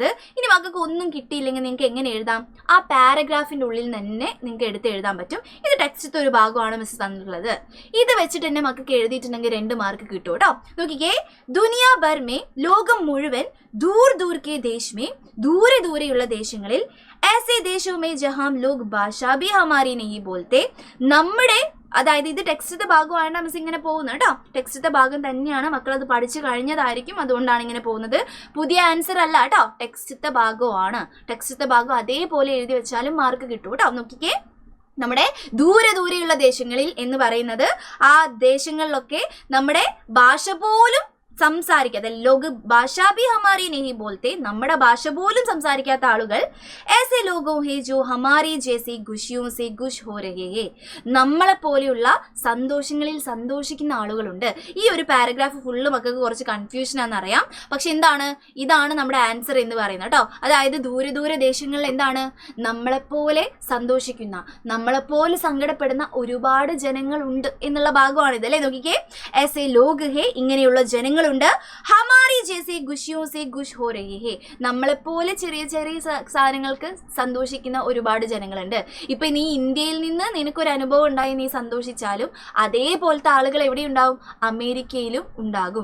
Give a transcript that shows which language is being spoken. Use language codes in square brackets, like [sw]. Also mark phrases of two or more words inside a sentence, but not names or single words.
[ml] ഇനി മക്കൾക്ക് ഒന്നും കിട്ടിയില്ലെങ്കിൽ നിങ്ങൾക്ക് എങ്ങനെ എഴുതാം, ആ പാരഗ്രാഫിന്റെ ഉള്ളിൽ തന്നെ നിങ്ങൾക്ക് എടുത്ത് എഴുതാൻ പറ്റും. ഇത് ടെക്സ്റ്റത്തെ ഒരു ഭാഗമാണ് മിസ് തന്നിട്ടുള്ളത്. ഇത് വെച്ചിട്ട് തന്നെ മക്കൾക്ക് എഴുതിയിട്ടുണ്ടെങ്കിൽ 2 മാർക്ക് കിട്ടും കേട്ടോ. നോക്കിക്കേ, [hi] दुनिया भर में, [ml] ലോകം മുഴുവൻ, [hi] दूर दूर के देश में, [ml] ദൂരെയുള്ള ദേശങ്ങളിൽ, [hi] ऐसे देशों में जहां लोग भाषा भी हमारी नहीं बोलते, [ml] നമ്മുടെ, അതായത് ഇത് ടെക്സ്റ്റത്തെ ഭാഗമായിട്ട് മിസ് ഇങ്ങനെ പോകുന്നത് കേട്ടോ. ടെക്സ്റ്റത്തെ ഭാഗം തന്നെയാണ്, മക്കൾ അത് പഠിച്ചു കഴിഞ്ഞതായിരിക്കും, അതുകൊണ്ടാണ് ഇങ്ങനെ പോകുന്നത്. പുതിയ ആൻസർ അല്ല കേട്ടോ, ടെക്സ്റ്റത്തെ ഭാഗമാണ്. ടെക്സ്റ്റത്തെ ഭാഗം അതേപോലെ എഴുതി വെച്ചാലും മാർക്ക് കിട്ടും കേട്ടോ. നോക്കിക്കേ, നമ്മുടെ ദൂരെയുള്ള ദേശങ്ങളിൽ എന്ന് പറയുന്നത് ആ ദേശങ്ങളിലൊക്കെ നമ്മുടെ ഭാഷ പോലും സംസാരിക്കാത്ത, [hi] लोग भाषा भी हमारी नहीं बोलते, [ml] നമ്മുടെ ഭാഷ പോലും സംസാരിക്കാത്ത ആളുകൾ, [hi] ऐसे लोगों है जो हमारी जैसी खुशियों से खुश हो रहे हैं, [ml] നമ്മളെ പോലെയുള്ള സന്തോഷങ്ങളിൽ സന്തോഷിക്കുന്ന ആളുകളുണ്ട്. ഈ ഒരു [en] paragraph full [ml] മക്കൾക്ക് കുറച്ച് കൺഫ്യൂഷൻ ആണെന്നറിയാം. പക്ഷെ എന്താണ്, ഇതാണ് നമ്മുടെ ആൻസർ എന്ന് പറയുന്നത് കേട്ടോ. അതായത് ദൂരെ ദേശങ്ങളിൽ എന്താണ്, നമ്മളെപ്പോലെ സന്തോഷിക്കുന്ന, നമ്മളെപ്പോലെ സങ്കടപ്പെടുന്ന ഒരുപാട് ജനങ്ങളുണ്ട് എന്നുള്ള ഭാഗമാണിത് അല്ലേ. നോക്കിക്കേ, [hi] ऐसे लोग है, [ml] ഇങ്ങനെയുള്ള ജനങ്ങൾ ഉണ്ട്. [hi] हमारी जैसी खुशियों से खुश हो रहे हैं, [ml] നമ്മളെപ്പോലെ ചെറിയ സാധനങ്ങൾക്ക് സന്തോഷിക്കുന്ന ഒരുപാട് ജനങ്ങളുണ്ട്. ഇപ്പൊ നീ ഇന്ത്യയിൽ നിന്ന് നിനക്കൊരു അനുഭവം ഉണ്ടായി നീ സന്തോഷിച്ചാലും അതേപോലത്തെ ആളുകൾ എവിടെ ഉണ്ടാവും, അമേരിക്കയിലും ഉണ്ടാകും.